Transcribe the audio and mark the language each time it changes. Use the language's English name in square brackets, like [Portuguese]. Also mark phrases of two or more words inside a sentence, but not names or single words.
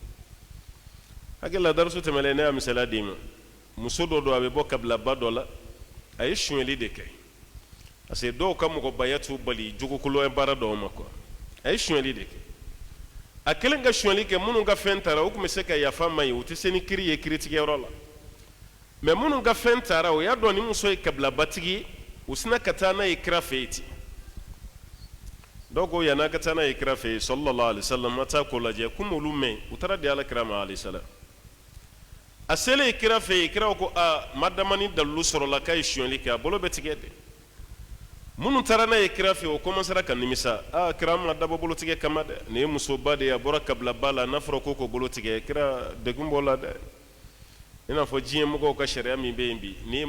[Bambara] hakili la daraso tɛmɛlen ne y'a misaliya d'i ma muso dɔ don a bɛ bɔ kabilaba dɔ la a ye sonyɛli de kɛ [French] parce que [Bambara] dɔw ka mɔgɔbaya t'u bali jogokolo ye baara dɔw ma quoi a ye sonyɛli de kɛ a kɛlen ka sonyɛli kɛ minnu ka fɛn taara o tun bɛ se ka yafa ma ye o tɛ se ni kiri ye kiritigɛyɔrɔ la mɛ minnu ka fɛn taara o y'a dɔn ni muso ye kabilabatigi ye u sina ka taa n'a ye kira fɛ yen ten dɔw ko yan'a ka taa n'a ye kira fɛ yen [Arabic] صلى الله عليه وسلم [Bambara] ma taa ko lajɛ komi olu mɛn u taara di alakira ma [Arabic] عليه السلام [Bambara] a selen kira fɛ yen kira ko ma dama ni dalilu sɔrɔla k'a ye sonyɛli kɛ a bolo bɛ tigɛ de minnu taara n'a ye kira fɛ yen o commencera ka nimisa kira ma dabɔ bolo tigɛ kama dɛ nin ye musoba de ye a bɔra kabilaba la n'a fɔra ko bolo tigɛ kira degun b'o la dɛ i n'a fɔ diɲɛ mɔgɔw ka sariya min bɛ yen bi n'i ye